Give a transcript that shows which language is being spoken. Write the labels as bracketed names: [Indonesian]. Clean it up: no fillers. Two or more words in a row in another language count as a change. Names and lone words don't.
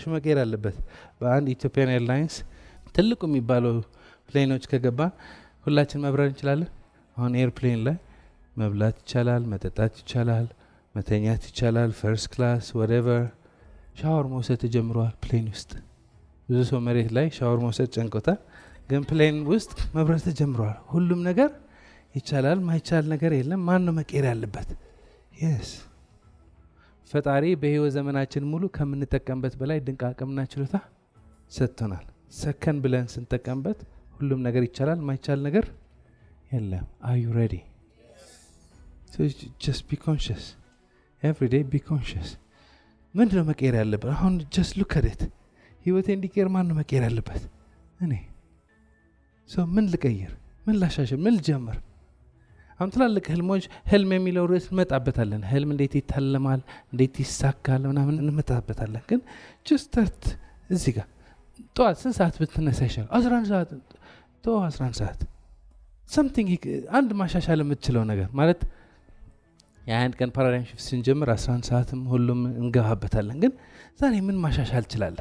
[Amharic] መቀየር አለበት። በአንድ ኢትዮጵያን ኤርላይንስ ትልቁ የሚባለው ፕሌኖች ከገባ ሁላችን መብረር እንችላለን። አሁን ኤርፕሌን ላይ መብላት ይቻላል፣ መጠጣት ይቻላል፣ መተኛት ይቻላል። [English] first class whatever። [Amharic] ሻወር መውሰድ ተጀምሯል ፕሌን ውስጥ። ብዙ ሰው መሬት ላይ ሻወር መውሰድ ጨንቆታል፣ ግን ፕሌን ውስጥ መብረር ተጀምሯል። ሁሉም ነገር ይቻላል፣ ማይቻል ነገር የለም። ማን ነው መቀየር ያለበት? የስ ፈጣሪ በህይወት ዘመናችን ሙሉ ከምንጠቀምበት በላይ ድንቅ አቅምና ችሎታ ሰጥቶናል። ሰከን ብለን ስንጠቀምበት ሁሉም ነገር ይቻላል፣ ማይቻል ነገር የለም። [English] are you ready? so just be conscious every day. be conscious. [Amharic] ምንድነው መቀየር ያለበት? አሁን [English] just look at it. [Amharic] ህይወቴ እንዲቀየር ማን ነው መቀየር ያለበት? እኔ። ምን ልቀይር? ምን ላሻሽል? ምን ልጀምር? አሁን ትላልቅ ህልሞች፣ ህልም የሚለው ርዕስ እንመጣበታለን። ህልም እንዴት ይታለማል፣ እንዴት ይሳካል ምናምን እንመጣበታለን። ግን [English] just start [Amharic] እዚህ ጋር። ጠዋት ስንት ሰዓት ብትነሳ ይሻላል? 11 ሰዓት። 11 ሰዓት something አንድ ማሻሻል የምትችለው ነገር ማለት የአንድ ቀን [English] paradigm shift [Amharic] ስንጀምር 11 ሰዓትም ሁሉም እንገባበታለን። ግን ዛሬ ምን ማሻሻል ትችላለህ?